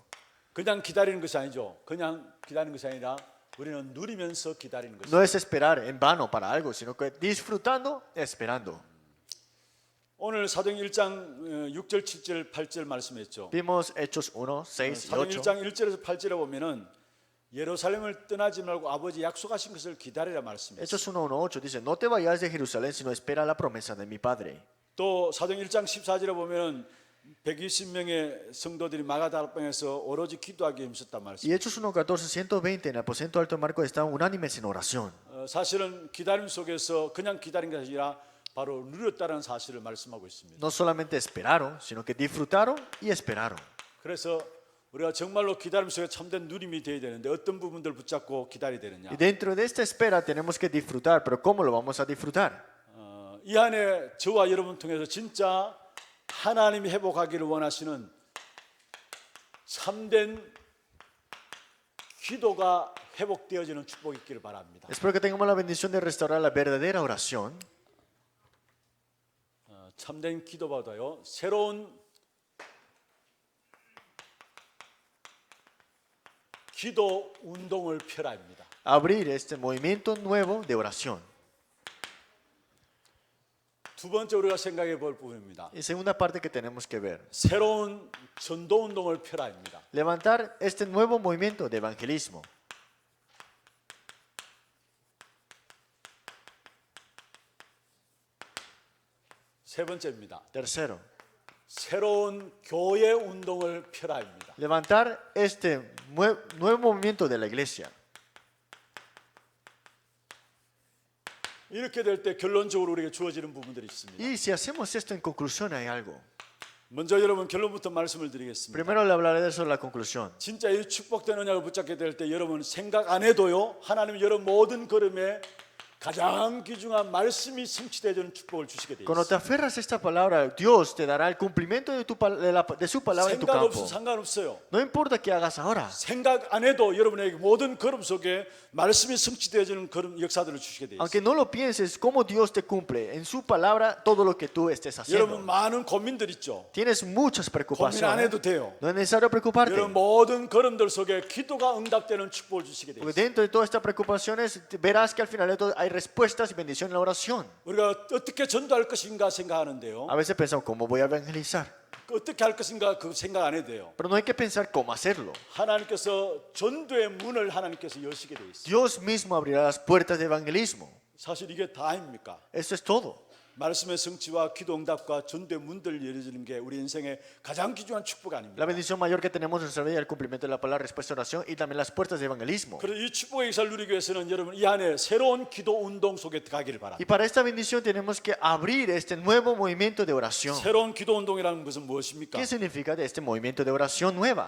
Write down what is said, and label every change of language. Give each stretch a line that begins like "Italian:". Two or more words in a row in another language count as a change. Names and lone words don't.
Korean: 그냥 기다리는 것이 아니죠. 그냥 기다리는 것이 아니라 우리는 누리면서 기다리는 것입니다.
Spanish: No es esperar en vano para algo, sino que disfrutando, esperando.
Korean: 오늘 사도행 1장 6절, 7절, 8절 말씀했죠.
Spanish: Vimos Hechos 1, 6 y
Korean: 사도행
Spanish: 8.
Korean: 1장 1절에서 8절에 보면은 예루살렘을 떠나지 말고 아버지 약속하신 것을 기다리라 말씀했어요.
Spanish: Hechos 1, 1, 8 dice, no te vayas de Jerusalén, sino espera la promesa de mi Padre.
Korean: 또 사도행 1장 14절에 보면은 120명의 성도들이 마가다락방에서 오로지 기도하기에 힘썼단 말씀.
Spanish: Y Hechos 1, 14, 120, en el aposento alto de Marcos estaban unánimes en oración.
Korean: 사실은 기다림 속에서 그냥 기다린 것이 아니라 바로 누렸다는 사실을 말씀하고 있습니다.
Spanish: No solamente esperaron, sino que disfrutaron y esperaron.
Korean: 그래서 우리가 정말로 기다림 속에 참된 누림이 되어야 되는데 어떤 부분들 붙잡고 기다려야 되느냐.
Spanish: Y dentro de esta espera tenemos que disfrutar, pero ¿cómo lo vamos a disfrutar?
Korean: 이 안에 저와 여러분 통해서 진짜 하나님이 회복하기를 원하시는 참된 기도가 회복되어지는 축복이 있기를 바랍니다.
Spanish: Espero que tengamos la bendición de restaurar la verdadera oración.
Korean: 참된 기도보다요 새로운 기도 운동을 펴라입니다.
Spanish: Abrir este movimiento nuevo de oración.
Korean: 두 번째 우리가 생각해 볼 부분입니다.
Spanish: Y segunda parte que tenemos que ver.
Korean: 새로운 전도 운동을 펴라입니다.
Spanish: Levantar este nuevo movimiento de evangelismo.
Korean: 세 번째입니다.
Spanish: Tercero,
Korean: 새로운 교회 운동을 펴라입니다.
Spanish: levantar este nuevo movimiento de la iglesia.
Korean: 이렇게 될 때 결론적으로 우리에게 주어지는 부분들이 있습니다.
Spanish: Y si hacemos esto en conclusión hay algo.
Korean: 먼저 여러분 결론부터 말씀을 드리겠습니다.
Spanish: Primero le hablaré de eso en la conclusión.
Korean: 진짜 이 축복된 언약을 붙잡게 될 때 여러분 생각 안 해도요 하나님이 여러분 모든 걸음에 가장 귀중한 말씀이 성취되어지는 축복을 주시게 되어
Spanish: Cuando te
Korean: 있습니다.
Spanish: aferras a esta palabra, Dios te dará el cumplimiento de su palabra en tu
Korean: 생각 없어
Spanish: campo.
Korean: 상관없어요.
Spanish: No importa qué hagas ahora.
Korean: 생각 안 해도 여러분에게 모든 걸음 속에 말씀이 성취되어지는 걸음 역사들을 주시게 되어
Spanish: Aunque
Korean: 있습니다.
Spanish: no lo pienses, cómo Dios te cumple en su palabra todo lo que tú estés
Korean: 여러분
Spanish: haciendo.
Korean: 많은 고민들 있죠.
Spanish: Tienes muchas
Korean: 고민 안
Spanish: preocupaciones.
Korean: 해도 돼요.
Spanish: No es necesario preocuparte.
Korean: 여러분 모든 걸음들 속에 기도가 응답되는 축복을 주시게 되어
Spanish: Porque
Korean: 있습니다.
Spanish: dentro de todas estas preocupaciones verás que al final de todo hay respuestas y bendición en la oración.
Korean: 우리가 어떻게 전도할 것인가 생각하는데요.
Spanish: A veces pensamos, ¿cómo voy a evangelizar?
Korean: 어떻게 할 것인가 그 생각 안 해도 돼요.
Spanish: Pero no hay que pensar cómo hacerlo.
Korean: 하나님께서 전도의 문을 하나님께서 여시게 되어 있어요.
Spanish: Dios mismo abrirá las puertas de evangelismo.
Korean: 사실 이게 다입니까?
Spanish: Eso es todo.
Korean: 말씀의 성취와 기도 응답과 전도의 문들을 열어주는 게 우리 인생의 가장 귀중한 축복
Spanish: La
Korean: 아닙니까?
Spanish: bendición mayor que tenemos en nuestra vida es el cumplimiento de la palabra, respuesta a oración y también las puertas de evangelismo.
Korean: 그래서 이 축복의 역사를 누리기 위해서는 여러분 이 안에 새로운 기도 운동 속에 들어가기를
Spanish: Y
Korean: 바랍니다.
Spanish: para esta bendición tenemos que abrir este nuevo movimiento de oración.
Korean: 새로운 기도 운동이라는 것은 무엇입니까?
Spanish: ¿Qué significa de este movimiento de oración nueva?